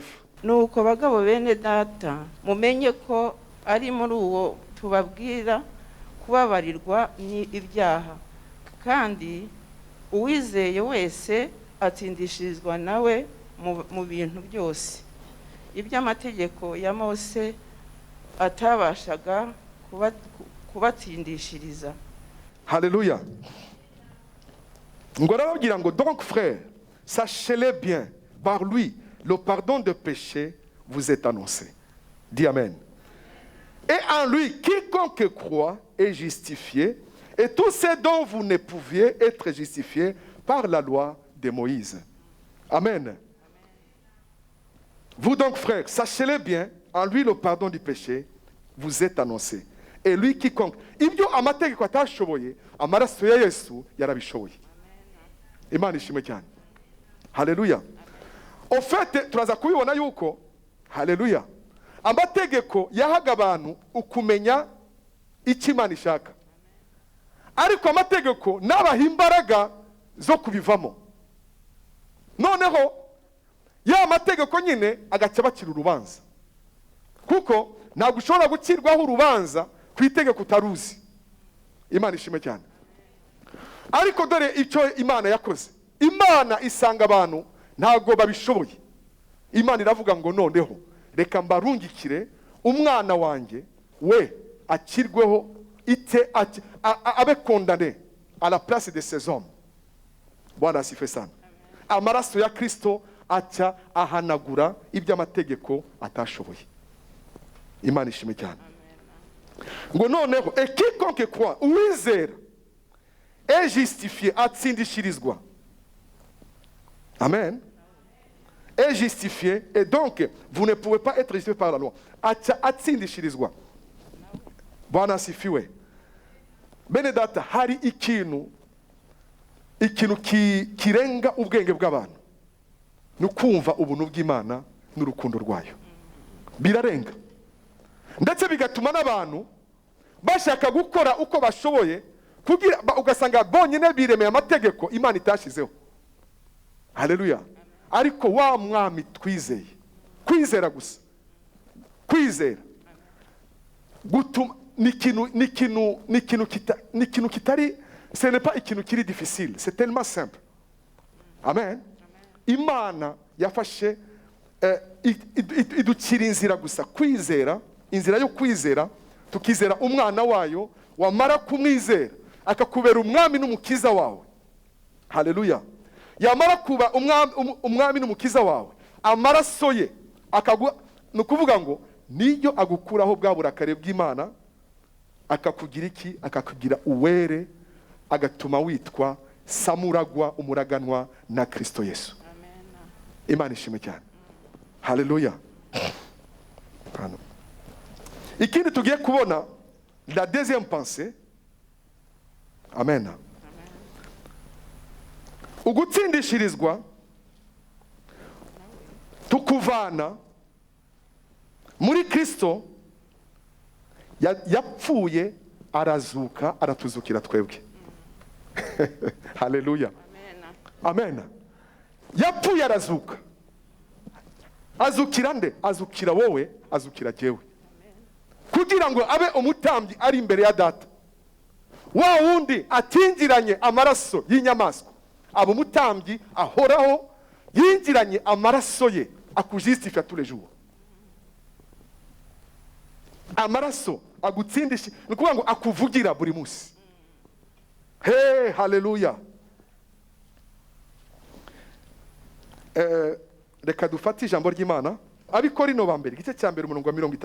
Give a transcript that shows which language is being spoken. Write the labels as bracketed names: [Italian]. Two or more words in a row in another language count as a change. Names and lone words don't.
[Kinyarwanda] nuko bagabo bene data, mumenye ko ari muri uwo tubabwira kubabarirwa ni ibyaha, kandi uwizeye wese atsindishirizwa nawe mu bintu byose iby'amategeko ya Mose atabashaga kubatsindishiriza. Haleluya. Ngo arababwira ngo [French] donc frères, sachez-le bien, par lui le pardon de péché vous est annoncé. Dis amen. Et en lui quiconque croit est justifié, et tout ce dont vous ne pouviez être justifiés par la loi de Moïse. Amen. Vous donc frères, sachez-le bien, en lui le pardon du péché vous est annoncé. Et lui quiconque, [Kinyarwanda] ibyo amategeko atashoboye, amaraso ya Yesu yarabishoboye. Imana ishimwe cyane. Haleluya. [French] Au fait [Kinyarwanda] turaza kubibona yuko, haleluya, amategeko yahaga abantu ukumenya icyo Imana ishaka, ariko amategeko nabaha imbaraga zo kubivamo. Noneho ya mategeko nyine agaca bacira urubanza, kuko ntabwo ushobora gukirwaho urubanza ku itegeko utaruzi. Imana ishimwe cyane. Ariko dore icyo Imana yakoze. Imana isanga abantu ntabwo babishoboye. Imana iravuga ngo noneho reka mbarungikire umwana wanjye, we akirweho ite abe [French] condamné à la place de ces hommes. [Swahili] Bwana asifiwe sana. [Kinyarwanda] Amaraso ya Kristo aca ahanagura iby'amategeko atashoboye. Imana ishimwe cyane. Ngo noneho [French] et quiconque croit, [Kinyarwanda] uwizera [French] est justifié, [Kinyarwanda] atsindishirizwa. Amen. [French] Est justifié, et donc vous ne pouvez pas être justifié par la loi. [Kinyarwanda] Atsindishirizwa. [Swahili] Bwana asifiwe. [Kinyarwanda] Bene data, hari ikintu kirenga ubwenge bw'abantu, nukumva ubuntu bw'Imana n'urukundo rwayo. Birarenga. Ndetse bigatuma n'abantu bashaka gukora uko bashoboye kugira ugasanga bonyine biremeye amategeko Imana itashizeho. Haleluya. Ariko wa mwami twizeye, kwizera gusa, kwizera gutuma ni ikintu kitari, [French] ce n'est pas [Kinyarwanda] ikintu kiri [French] difficile, c'est tellement simple. [Kinyarwanda] Amen. Imana yafashe idukira inzira gusa, kwizera, inzira yo kwizera, tukizera umwana wayo, wamara kumwizera akakubera umwami n'umukiza wawe. Haleluya. Yamara kuba umwami n'umukiza wawe, amaraso ye nukuvuga ngo niyo agukuraho bwa burakare bw'Imana, akakugira iki? Akakugira uwere, agatuma witwa samuragwa, umuraganwa na Kristo Yesu. Amen. Imana ishimwe cyane. Haleluya. Ikindi tugiye kubona, [French] la deuxième pensée. [Kinyarwanda] Amen. Ugutsindishirizwa tukuvana muri Kristo, yapfuye arazuka, aratuzukira twebwe. Haleluya. Amen. Yapfuye arazuka. Azukira nde? Azukira wowe, azukira jewe, kugira ngo abe umutambyi ari imbere ya Data. Wa wundi atingiranye amaraso y'inyamaswa, abo mutambyi ahoraho, yinjiranye amaraso ye akujustifia [French] tous les jours. [Kinyarwanda] Amaraso agutsindisha, ni ukuvuga ngo akuvugira buri munsi. Hey, haleluya. Reka dufate ijambo ry'Imana, Abikorino ba mbere igice cya mbere umurongo wa 30.